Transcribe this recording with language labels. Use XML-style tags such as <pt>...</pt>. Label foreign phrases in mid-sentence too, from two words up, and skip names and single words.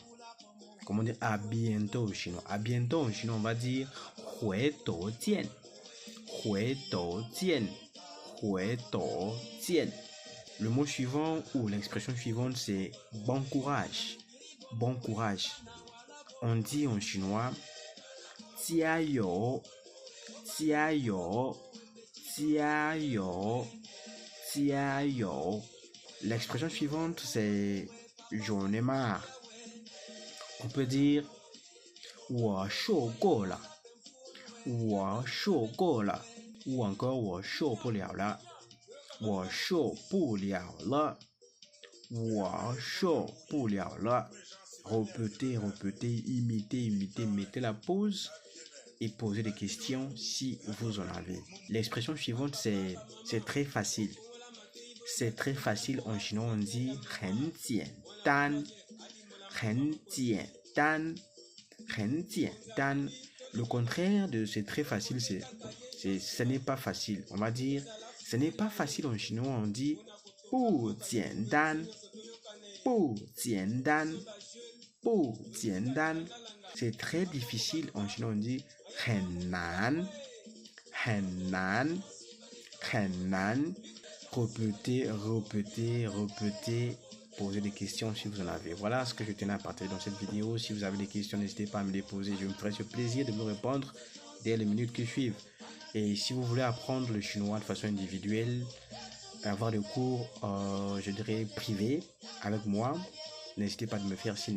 <fr>Comment dire à bientôt au chinois. À bientôt au chinois on va dire</fr> <zh>回头见. 回头见。回头见.</zh> <fr>Le mot suivant ou l'expression suivante c'est bon courage. Bon courage. On dit en chinois</fr> <zh>加油. 加油。加油. 加油.</zh> <fr>L'expression suivante c'est j'en ai marre. On peut dire</fr> <zh>我受够了 我受够了</zh> <fr>ou encore</fr> <zh>我受不了了 我受不了了 我受不了了</zh> <fr>Répétez, répétez, imitez, mettez la pause et posez des questions si vous en avez. L'expression suivante c'est très facile. C'est très facile en chinois on dit</fr> <zh>很简单 很简单 很简单</zh> <fr>Le contraire de c'est très facile c'est ce n'est pas facile. On va dire ce n'est pas facile en chinois on dit</fr> <zh>不简单 不简单 不简单</zh> <fr>C'est très difficile en chinois on dit</fr> <zh>很难 很难 很难</zh> <fr>Répétez, répétez, répétez. Posez des questions si vous en avez. Voilà ce que je tenais à partager dans cette vidéo. Si vous avez des questions, n'hésitez pas à me les poser. Je me ferai ce plaisir de vous répondre dès les minutes qui suivent. Et si vous voulez apprendre le chinois de façon individuelle, avoir des cours, je dirais, privés avec moi, n'hésitez pas à me faire signe.</fr>